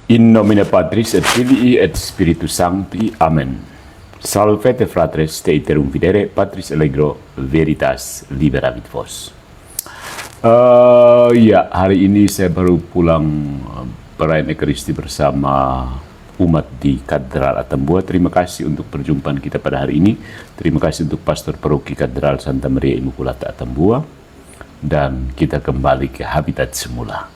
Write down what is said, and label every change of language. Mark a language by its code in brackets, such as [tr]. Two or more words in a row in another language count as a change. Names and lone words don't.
[la] In nomine Patris et Filii et Spiritus Sancti. Amen. Salvete fratres te iterum videre, Patris allegro veritas liberavit vos. [id] Ya, hari ini saya baru pulang perayaan Ekaristi bersama umat di Katedral Atambua. Terima kasih untuk perjumpaan kita pada hari ini. Terima kasih untuk Pastor Paroki Katedral Santa Maria Immaculata Atambua. Dan kita kembali ke habitat semula.